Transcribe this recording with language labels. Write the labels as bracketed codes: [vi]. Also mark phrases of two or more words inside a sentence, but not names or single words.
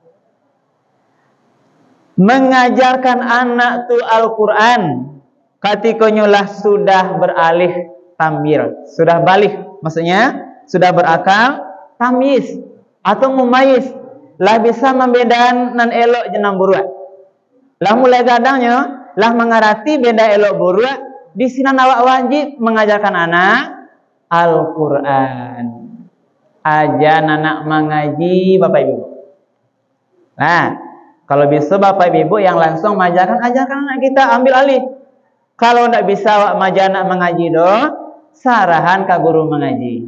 [id] Mengajarkan anak tu Al-Quran ketika nyulah sudah beralih tamyir, sudah balik, maksudnya sudah berakal tamyiz atau mumayyiz, lah bisa membedakan [min] nan elok jenang buruak. Lah mulai gadangnya lah mengerti beda elok buruak, [id] di sini awak wajib mengajarkan anak Al-Quran. Ajar anak mengaji Bapak Ibu. Nah, kalau bisa Bapak Ibu yang langsung ajarkan anak kita, ambil alih. Kalau tidak bisa wak maja anak mengaji sarahan ke guru mengaji.